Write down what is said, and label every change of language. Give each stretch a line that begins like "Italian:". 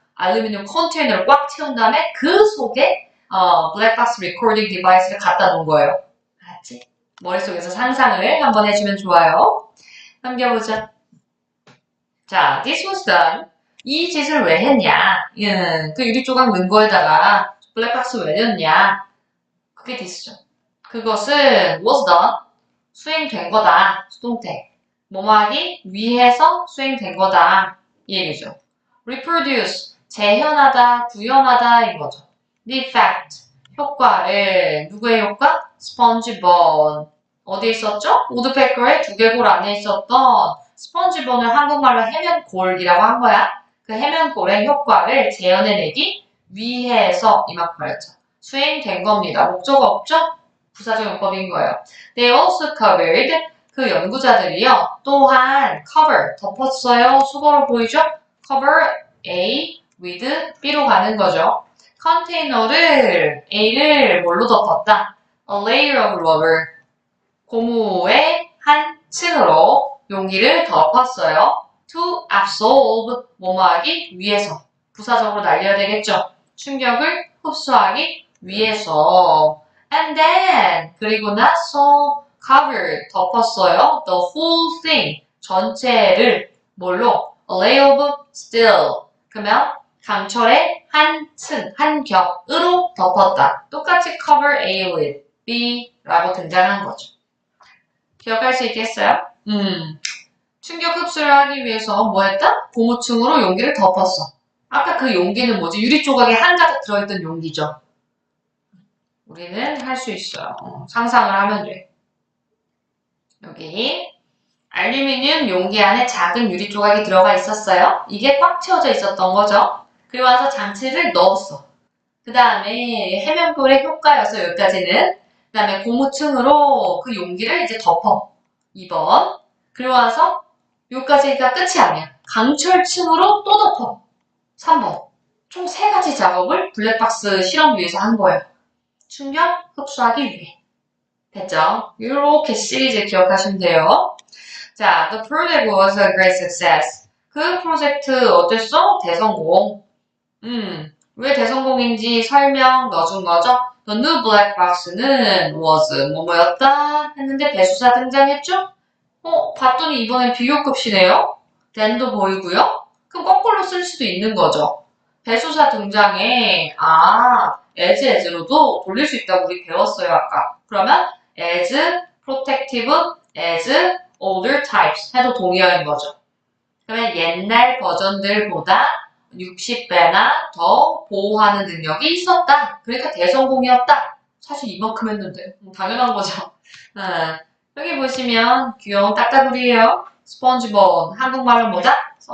Korean: 알루미늄 컨테이너를 꽉 채운 다음에 그 속에 블랙박스
English: recording device
Korean: 를 갖다 놓은 거예요. 알았지? 머릿속에서 상상을 한번 해주면 좋아요. 넘겨보자.
English: 자, this was done.
Korean: 이 짓을 왜 했냐? 그 유리 조각 넣은 거에다가 블랙박스 왜 넣었냐? 그게 this죠. 그것은
English: was done.
Korean: 수행된 거다. 수동태. 뭐뭐하기 위해서 수행된 거다. 이 얘기죠. reproduce. 재현하다, 구현하다 인 거죠.
English: the effect.
Korean: 효과를 누구의 효과? 스펀지본. 어디에 있었죠? 우드페커의 두개골 안에 있었던 스펀지본을 한국말로 해면골이라고 한 거야. 그 해면골의 효과를 재현해내기 위해서 이만큼 말했죠. 수행된 겁니다. 목적 없죠? 부사적 용법인 거예요.
English: They also covered.
Korean: 그 연구자들이요. 또한 cover, 덮었어요. 수거로 보이죠?
English: cover A with B
Korean: 로 가는 거죠. 컨테이너를 A를 뭘로 덮었다?
English: A layer of rubber.
Korean: 고무의 한 층으로 용기를 덮었어요.
English: To absorb,
Korean: 뭐뭐하기 위해서. 부사적으로 날려야 되겠죠. 충격을 흡수하기 위해서.
English: And then,
Korean: 그리고 나서 cover, 덮었어요.
English: The whole thing,
Korean: 전체를 뭘로?
English: A layer of steel.
Korean: 그러면 강철의 한 층, 한 겹으로 덮었다. 똑같이
English: cover A with B
Korean: 라고 등장한 거죠. 기억할 수 있겠어요? 충격 흡수를 하기 위해서 뭐 했다? 고무층으로 용기를 덮었어. 아까 그 용기는 뭐지? 유리 조각이 한가득 들어있던 용기죠. 우리는 할 수 있어요. 상상을 하면 돼. 여기 알루미늄 용기 안에 작은 유리 조각이 들어가 있었어요. 이게 꽉 채워져 있었던 거죠. 그리고 와서 장치를 넣었어. 그 다음에 해면볼의 효과여서 여기까지는. 그 다음에 고무층으로 그 용기를 이제 덮어. 2번. 그리고 와서 여기까지가 끝이 아니야. 강철층으로 또 덮어. 3번. 총 3가지 작업을 블랙박스 실험 위해서 한 거예요. 충격 흡수하기 위해. 됐죠? 이렇게 시리즈 기억하시면 돼요.
English: 자, the project was a great success.
Korean: 그 프로젝트 어땠어? 대성공. 왜 대성공인지 설명 넣어준 거죠?
English: The new black box
Korean: 는 was 뭐뭐였다 했는데 배수사 등장했죠? 봤더니 이번엔 비교급시네요. then도 보이고요. 그럼 거꾸로 쓸 수도 있는 거죠. 배수사 등장에 as로도 돌릴 수 있다고 우리 배웠어요 아까. 그러면
English: as, protective, as, older types
Korean: 해도 동의어인 거죠. 그러면 옛날 버전들보다 60배나 더 보호하는 능력이 있었다. 그러니까 대성공이었다. 사실 이만큼 했는데 당연한 거죠. 여기 보시면 귀여운 딱따구리예요. 스펀지본 한국말로 뭐다?